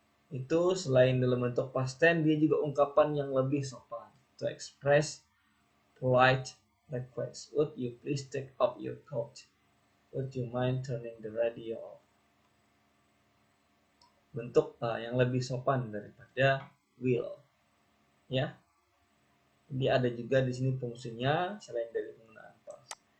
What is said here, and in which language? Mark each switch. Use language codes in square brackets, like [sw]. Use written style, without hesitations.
[id] Itu selain dalam bentuk past tense, dia juga ungkapan yang lebih sopan. [en] To express polite request. Would you please take off your coat? Would you mind turning the radio off? [id] Bentuk yang lebih sopan daripada will. Ya. Jadi ada juga di sini fungsinya selain dari penggunaan past.